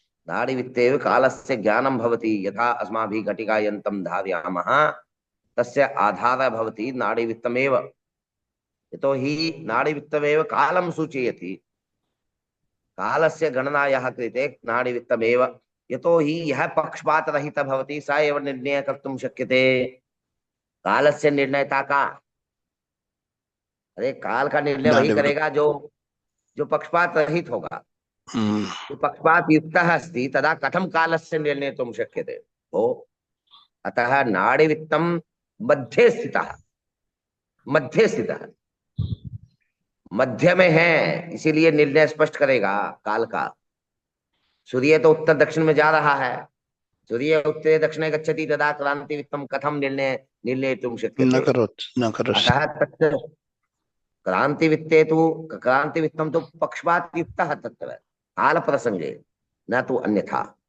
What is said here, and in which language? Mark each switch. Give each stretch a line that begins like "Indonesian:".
Sanskrit: नाड़ीवित्तेव कालस्य ज्ञानं भवति। यथा अस्माभिः घटिकायन्त्रं धारयामः तस्य आधारः भवति नाड़ीवित्तमेव। यतोहि नाड़ीवित्तमेव कालं सूचयति। कालस्य गणनायाः कृते नाड़ीवित्तमेव। यतोहि यः पक्षपातरहितः भवति स एव निर्णयः कर्तुं शक्यते। कालस्य निर्णयता का?
Hindi: अरे काल का निर्णय वही करेगा जो पक्षपात रहित होगा।
Sanskrit: जो पक्षपात युक्तः अस्ति तदा कथं कालस्य निर्णेतुं शक्यते भो? अतः नाड़ीवित्तं मध्ये स्थितः।
Hindi: मध्य में है, इसीलिए निर्णय स्पष्ट करेगा काल का। सूर्य तो उत्तर दक्षिण में जा रहा है,
Sanskrit: सूर्य उत्तरे दक्षिणे गच्छति तदा क्रांति वित्तम कथम निर्णय निर्णेतुं न शक्यते।
Hindi: करो
Sanskrit: अतः तत्र क्रांति वित्ते तु क्रांति वित्तम तो पक्षपात युक्तः तत्र काल प्रसंगे, न तो अन्यथा।